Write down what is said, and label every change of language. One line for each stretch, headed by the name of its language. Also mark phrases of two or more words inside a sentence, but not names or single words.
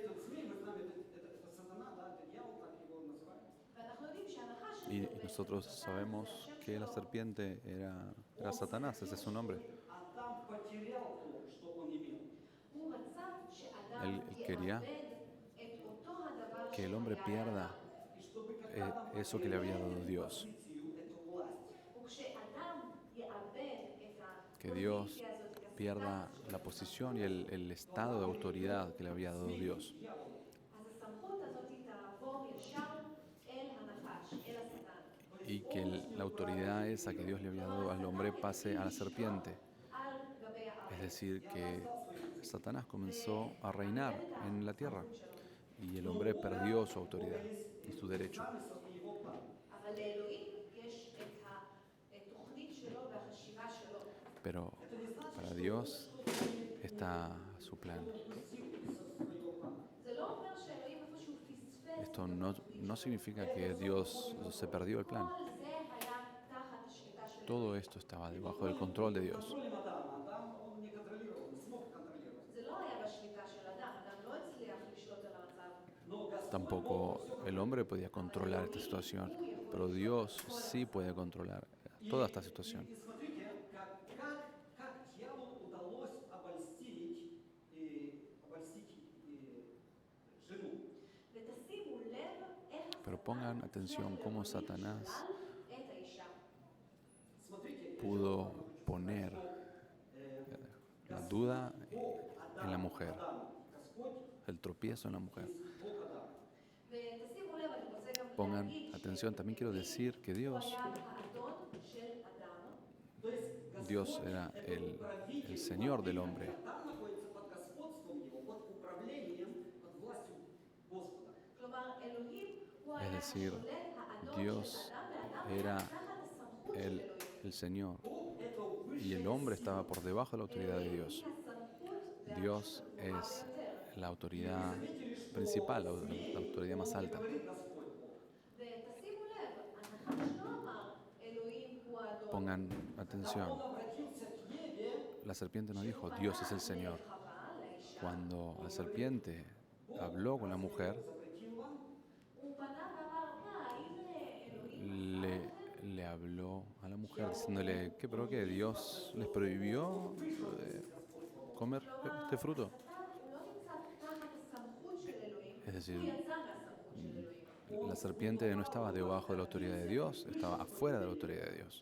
Russian: этот змей, мы знаем, это сатана, да, это дьявол, так его называют.
Hebrew: ואנחנו יודעים שהנחש
Spanish: Y
Hebrew: הזה
Spanish: nosotros sabemos que la serpiente era Satanás, ese es su nombre.
Russian: Адам потерял то, что он имел.
Hebrew: הוא רצה שאדם
Spanish: Él quería
Hebrew: יאבד את אותו הדבר
Spanish: Que el hombre
Hebrew: שהיה
Spanish: pierda
Russian: И чтобы когда
Spanish: eso que le había dado Dios.
Russian: позицию, эту власть,
Hebrew: וכשאדם יאבד את
Spanish: Que Dios
Hebrew: הפוזיציה הזאת, את
Spanish: pierda
Hebrew: הסטטוס
Spanish: la posición y el estado de autoridad que le había dado Dios.
Russian: дьявол,
Hebrew: אז הסמכות הזאת תעבור ישר אל הנחש, אל השטן.
Spanish: Y que la autoridad esa que Dios le había dado al hombre pase a la serpiente.
Hebrew: על גבי
Spanish: Es
Hebrew: הארץ.
Spanish: decir, que Satanás comenzó a reinar en la tierra y el hombre perdió su autoridad y su derecho.
Russian: замысел и его план.
Hebrew: אבל לאלוהים יש את התוכנית שלו והחשיבה שלו.
Spanish: Pero para Dios está su plan.
Hebrew: זה לא אומר שאלוהים איפשהו פספס.
Spanish: Esto no significa que Dios se perdió el plan.
Hebrew: כל זה היה תחת השליטה של
Spanish: todo esto estaba debajo del control de Dios.
Russian: Контролем Адама. Адам, он не контролировал, не смог контролировать.
Hebrew: זה לא היה בשליטה של אדם, אדם לא הצליח לשלוט על המצב.
Russian: Но Господь
Spanish: Tampoco el hombre podía controlar esta situación, pero Dios sí puede controlar toda esta situación.
Russian: И смотрите, как дьяволу удалось обольстить жену.
Hebrew: ותשימו לב איך
Spanish: Pero pongan atención cómo Satanás
Hebrew: את האישה.
Russian: Смотрите,
Spanish: pudo poner la duda en la mujer,
Russian: Господь
Spanish: el tropiezo en la mujer.
Russian: есть Бог Адама.
Hebrew: ותשימו לב, אני רוצה גם
Spanish: Pongan
Hebrew: להגיד
Spanish: atención, también quiero decir que
Hebrew: שהוא
Spanish: Dios,
Hebrew: היה האדון של אדם,
Russian: То есть
Spanish: Dios
Russian: Господь
Spanish: era
Russian: это был
Spanish: el
Russian: правитель,
Spanish: Señor del
Russian: владыка,
Spanish: hombre.
Russian: Там находится под господством его, под управлением, под властью Господа.
Hebrew: כלומר אלוהים הוא
Spanish: Es
Hebrew: היה
Spanish: decir,
Hebrew: השולט האדון
Spanish: Dios
Hebrew: של אדם, ואדם
Spanish: era
Hebrew: היה תחת הסמכות של
Spanish: el
Hebrew: אלוהים.
Spanish: Señor
Russian: Бог это
Spanish: y el
Russian: высшая
Spanish: hombre
Russian: сила.
Spanish: estaba por debajo de la autoridad de
Hebrew: אלוהים
Spanish: Dios.
Hebrew: היא הסמכות
Spanish: Dios
Hebrew: והגבוהה
Spanish: es
Hebrew: ביותר.
Spanish: la autoridad principal, la autoridad más alta.
Russian: Говорит Господь Бог.
Hebrew: ותשימו לב, הנחש לא אמר אלוהים הוא האדון.
Spanish: Pongan
Russian: Он
Spanish: atención,
Russian: обратился к Еве,
Spanish: la serpiente no dijo Dios es el Señor.
Hebrew: לחווה, לאישה,
Spanish: Cuando la serpiente habló con la mujer,
Russian: запретил вам.
Hebrew: הוא פנה ואמר, מה, האם אלוהים
Spanish: le habló a la mujer diciéndole, pero qué, Dios les prohibió comer este fruto.
Hebrew: הוא לא נמצא תחת הסמכות של אלוהים,
Spanish: Es decir,
Hebrew: הוא יצא מהסמכות של אלוהים.
Spanish: la serpiente no estaba debajo de la autoridad de Dios, estaba afuera de la autoridad de Dios.